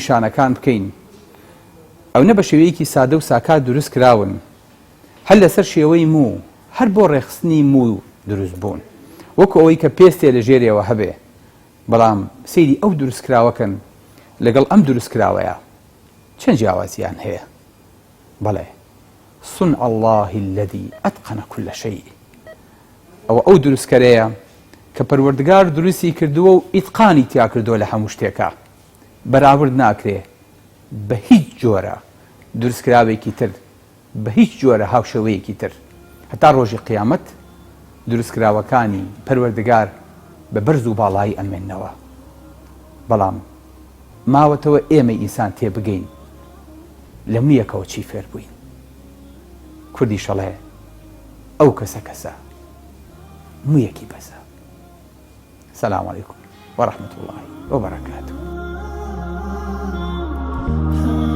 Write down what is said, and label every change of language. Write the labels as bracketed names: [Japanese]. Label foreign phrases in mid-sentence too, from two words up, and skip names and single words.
[Central Kurdish] شانەکان بکەین ئەو نە بە شێوەیەکی سادە و ساکات دروست کراون هەر لەسەر شێوەی مو هەر بۆ ڕێخستنی مو دروست بوون وەکو ئەوەی کە پێستێ لە ژێرەوە هەبێ بەڵام سەیری ئەو دروستکراوەکەن لەگەڵ ئەم دروستکراوەیە چەند جیاوازیان هەیە بەڵێ [Arabic] صنع الله الذي أتقن كل [Central Kurdish] شيء ئەو دروستکەرەیە کە پەروەردگار دروستی کردووە و ئیتقانی تیا کردووە لە هەموو شتێکە بەراورد ناکرێ بە هیچ جۆرە دروستکراوێکی تر بە هیچ جۆرە هاوشەوەیەکی تر هەتا ڕۆژی قیامەت دروستکراوەکانی پەروەردگار بە بەرز و باڵایی ئەمێننەوە بەڵام ماوەتەوە ئێمە ئینسان تێبگەین لە مویەکەوە چی فێر بووین کوردی شەڵێ ئەو کەسە مویەکی بەسە [Arabic] سلام علیکم ورحمة الله وبركاته